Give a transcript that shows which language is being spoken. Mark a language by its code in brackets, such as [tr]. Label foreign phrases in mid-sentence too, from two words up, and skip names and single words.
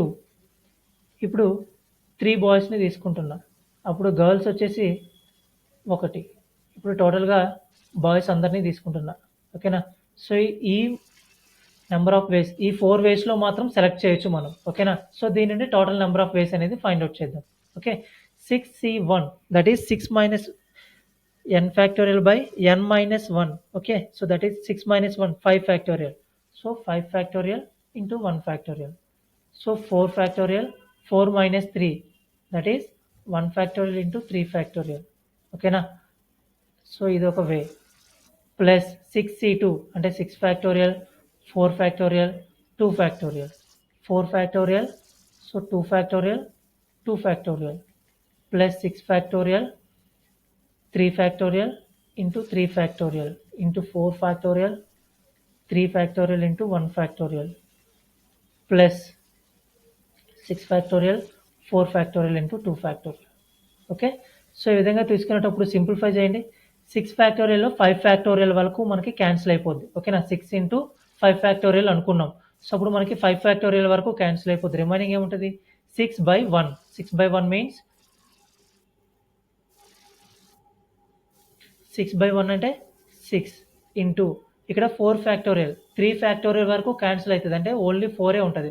[te] ఇప్పుడు 3 బాయ్స్ని తీసుకుంటున్నా, అప్పుడు గర్ల్స్ వచ్చేసి 1. ఇప్పుడు టోటల్గా బాయ్స్ అందరినీ తీసుకుంటున్నా. ఓకేనా. సో ఈ [en] number of ways, [te] ఈ 4 వేస్లో మాత్రం సెలెక్ట్ చేయొచ్చు మనం. ఓకేనా. సో దీని నుండి [en] total number of ways [te] అనేది [en] find out [te] చేద్దాం. ఓకే. [en] 6C1 that is 6 minus n factorial by n minus 1. Okay. So that is 6 minus 1, 5 factorial. So 5 factorial into 1 factorial. So 4 factorial, 4 minus 3, that is 1 factorial into 3 factorial. Okay na. So [te] ఇది ఒక వే. [en] ప్లస్ 6C2 అంటే 6 factorial, 4 factorial, 2 factorial. 4 factorial, so 2 factorial, 2 factorial. Plus 6 factorial, 3 factorial into 3 factorial into 4 factorial, 3 factorial into 1 factorial, plus 6 factorial, 4 factorial into 2 factorial. [te] ఓకే. సో ఈ విధంగా తీసుకునేటప్పుడు సింప్లిఫై చేయండి. 6 ఫ్యాక్టోరియల్లో 5 ఫ్యాక్టోరియల్ వరకు మనకి క్యాన్సిల్ అయిపోద్ది. ఓకేనా. 6 [en] into 5 factorial [te] అనుకున్నాం. సో అప్పుడు మనకి 5 ఫ్యాక్టోరియల్ వరకు క్యాన్సిల్ అయిపోద్ది. రిమైనింగ్ ఏముంటుంది, 6/1. 6/1 మీన్స్ 6/1 అంటే 6 ఇంటూ ఇక్కడ [en] 4 factorial, 3 factorial [te] వరకు క్యాన్సిల్ అవుతుంది, అంటే ఓన్లీ 4ఏ ఉంటుంది.